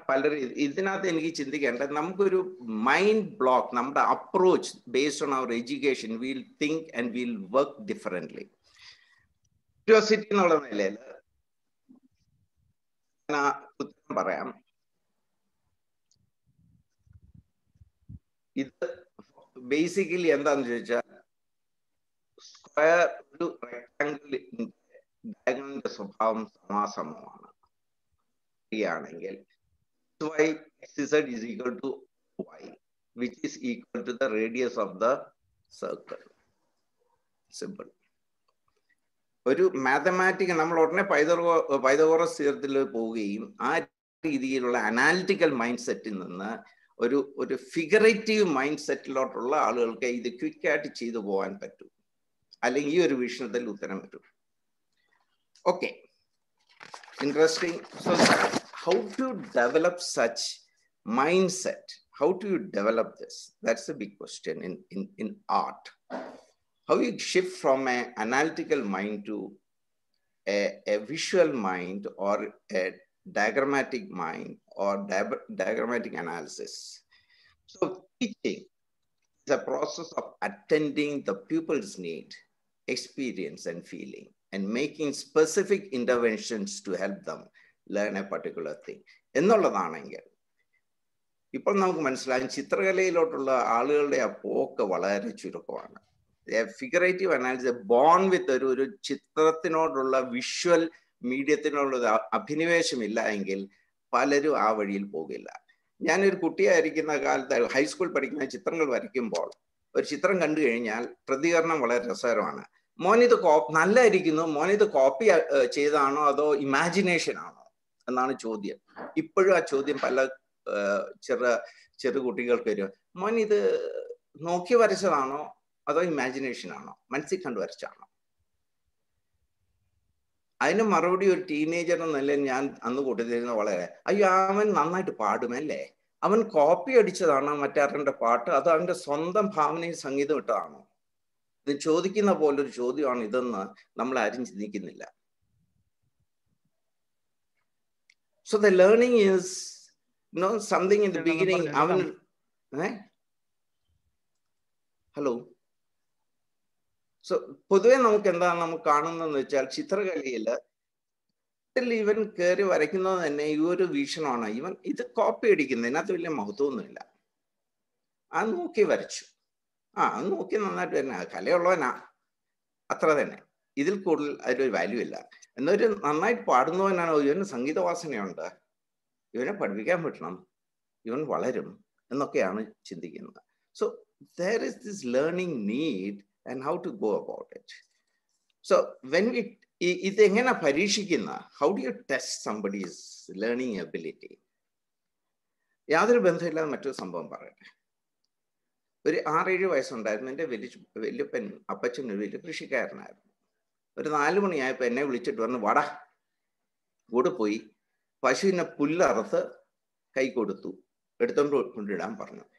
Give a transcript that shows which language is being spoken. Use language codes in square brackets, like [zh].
[ml] പലരും ഇതിനകത്ത് എനിക്ക് ചിന്തിക്കേണ്ടത്, നമുക്കൊരു മൈൻഡ് ബ്ലോക്ക്, നമ്മുടെ approach [en] Based on our education, will think and will work differently. [ml] Curiosity എന്നുള്ള നിലയിൽ ഞാൻ ഉത്തരം പറയാം. ഇത് ബേസിക്കലി എന്താന്ന് ചോദിച്ചാൽ, സ്ക്വയർ ഒരു റെക്ടാങ്കിളിന്റെ സ്വഭാവം സമാസമമാണ് ആണെങ്കിൽ [en] y xz is equal to y, which is equal to the radius of the circle. Simple. [ml] ഒരു മാത്തമാറ്റിക് നമ്മൾ ഉടനെ പൈതഗോറസ് തിയറത്തിൽ പോവുകയും ആ രീതിയിലുള്ള അനാലിറ്റിക്കൽ മൈൻഡ് സെറ്റിൽ നിന്ന് ഒരു ഫിഗറേറ്റീവ് മൈൻഡ് സെറ്റിലോട്ടുള്ള ആളുകൾക്ക് ഇത് ക്വിക്കായിട്ട് ചെയ്തു പോകാൻ പറ്റും. അല്ലെങ്കിൽ ഈ ഒരു വീക്ഷണത്തിൽ ഉത്തരം വരും. Okay, interesting. [en] So how to develop such mindset? How do you develop this? That's a big question in art. How you shift from an analytical mind to a visual mind or a diagrammatic mind or diagrammatic analysis. So teaching is a process of attending the pupil's need, experience and feeling, and making specific interventions to help them learn a particular thing. [ml] എന്നുള്ളതാണെങ്കിൽ ഇപ്പോൾ നമുക്ക് മനസ്സിലാകും, ചിത്രകലയിലോട്ടുള്ള ആളുകളുടെ ആ പോക്ക് വളരെ ചുരുക്കമാണ്. Figurative analysis bone വിത്ത് ഒരു ചിത്രത്തിനോടുള്ള visual മീഡിയത്തിനോടുള്ള അഭിനിവേശമില്ല എങ്കിൽ പലരും ആ വഴിയിൽ പോകില്ല. ഞാനൊരു കുട്ടിയായിരിക്കുന്ന കാലത്ത് ഹൈസ്കൂൾ പഠിക്കുന്ന ചിത്രങ്ങൾ വരയ്ക്കുമ്പോൾ ഒരു ചിത്രം കണ്ടു കഴിഞ്ഞാൽ പ്രതികരണം വളരെ രസകരമാണ്. മോനിത് നല്ലായിരിക്കുന്നു, മോനിത് കോപ്പി ചെയ്താണോ അതോ ഇമാജിനേഷൻ ആണോ എന്നാണ് ചോദ്യം. ഇപ്പോഴും ആ ചോദ്യം പല ചെറു കുട്ടികൾക്ക് വരും. മോൻ ഇത് നോക്കി വരച്ചതാണോ അതോ ഇമാജിനേഷൻ ആണോ, മനസ്സിൽ കണ്ടു വരച്ചാണോ? അതിന് മറുപടി ഒരു ടീനേജർ എന്ന നിലയിൽ ഞാൻ അന്ന് കൂട്ടിത്തരുന്ന വളരെ, അയ്യോ അവൻ നന്നായിട്ട് പാടുമല്ലേ, അവൻ കോപ്പി അടിച്ചതാണോ മറ്റാരുടെ പാട്ട്, അത് അവന്റെ സ്വന്തം ഭാവനയിൽ സംഗീതം ഇട്ടതാണോ? ഇത് ചോദിക്കുന്ന പോലൊരു ചോദ്യമാണ് ഇതെന്ന് നമ്മൾ ആരും ചിന്തിക്കുന്നില്ല. [en] So the learning is, something in the beginning. [ml] Hello. So പൊതുവെ നമുക്ക് എന്താണ് നമുക്ക് കാണുന്നതെന്ന് വെച്ചാൽ, ചിത്രകലയിൽ ചാർട്ടിൽ ഇവൻ കയറി വരയ്ക്കുന്നത് തന്നെ ഈ ഒരു വീക്ഷണമാണ്. ഇവൻ ഇത് കോപ്പി അടിക്കുന്നത്, ഇതിനകത്ത് വലിയ മഹത്വമൊന്നുമില്ല. ആ നോക്കി വരച്ചു, അത് നോക്കി നന്നായിട്ട് തന്നെ, കലയുള്ളവനാ, അത്ര തന്നെ. ഇതിൽ കൂടുതൽ അതിലൊരു വാല്യൂ ഇല്ല. എന്നൊരു നന്നായിട്ട് പാടുന്നവനാണോ, ഇവന് സംഗീത വാസനയുണ്ട്, ഇവനെ പഠിപ്പിക്കാൻ പറ്റണം, ഇവൻ വളരും എന്നൊക്കെയാണ് ചിന്തിക്കുന്നത്. [en] So there is this learning need and how to go about it. So when we [ml] ഇതെങ്ങനെ പരീക്ഷിക്കുന്ന, [en] how do you test somebody's learning ability? [ml] യാതൊരു ബന്ധമില്ലാതെ മറ്റൊരു സംഭവം പറയട്ടെ. ഒരു 6-7 വയസ്സുണ്ടായിരുന്നു. എൻ്റെ വല്യപ്പൻ അപ്പച്ചൻ ഒരു വലിയ കൃഷിക്കാരനായിരുന്നു. ഒരു 4 മണിയായപ്പോൾ എന്നെ വിളിച്ചിട്ട് പറഞ്ഞു, വാടാ കൂടെ പോയി പശുവിനെ പുല്ലറുത്ത് കൈ കൊടുത്തു, എടുത്തോണ്ട് കൊണ്ടിടാൻ പറഞ്ഞു.